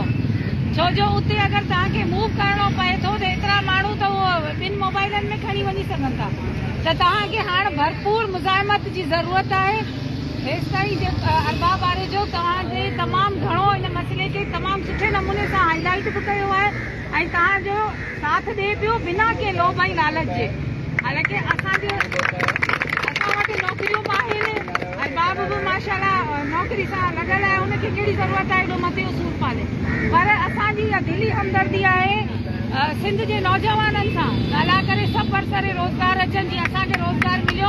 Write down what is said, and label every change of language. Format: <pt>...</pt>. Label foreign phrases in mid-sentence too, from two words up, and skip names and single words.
<sd>छो जो उते अगरि तव्हांखे मूव करिणो पए थो त एतिरा माण्हू त उहो ॿिनि मोबाइलनि में खणी वञी सघनि था। त तव्हांखे हाणे भरपूर मुज़ाहिमत जी ज़रूरत आहे। हेसिताईं अरबाब वारे जो तव्हांजे तमामु घणो इन मसइले खे तमामु सुठे नमूने सां हाईलाइट बि कयो आहे ऐं तव्हांजो साथ ॾिए पियो बिना के लोभ ऐं लालच जे। हालांकि असां वटि नौकरियूं बि आहिनि ऐं बाबू बि माशाल्लाह नौकरी सां लॻल आहे, हुनखे कहिड़ी ज़रूरत आहे एॾो मथे सूर पाले। पर असांजी इहा दिली हमदर्दी आहे सिंध जे नौजवाननि सां ॻाल्हाए करे सभु बरसरे रोज़गार अचनि, जीअं असांखे रोज़गार मिलियो।</sd>